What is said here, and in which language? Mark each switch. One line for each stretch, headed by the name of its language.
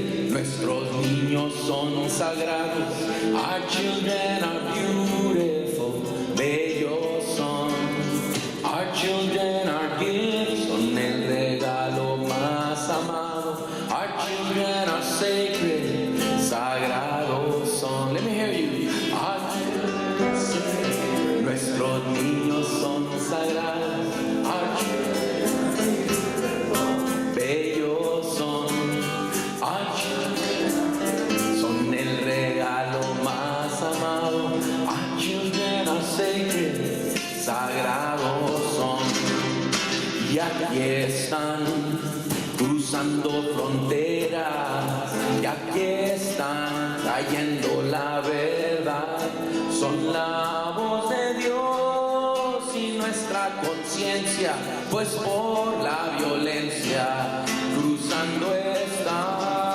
Spanish: Nuestros niños son sagrados.
English: Our children are beautiful,
Spanish: bellos son.
English: Our children are gifts,
Spanish: son el regalo más amado.
English: Our children are sacred,
Spanish: sagrados son.
English: Let me hear you. Our children are sacred.
Spanish: Nuestros niños son sagrados.
English: Our children are
Spanish: bellos son. Our son el regalo más amado.
English: Our children are sacred,
Spanish: sagrados son. Y aquí están, cruzando fronteras. Y aquí están, trayendo la verdad. Son la voz de Dios y nuestra conciencia, pues por la violencia cruzando están.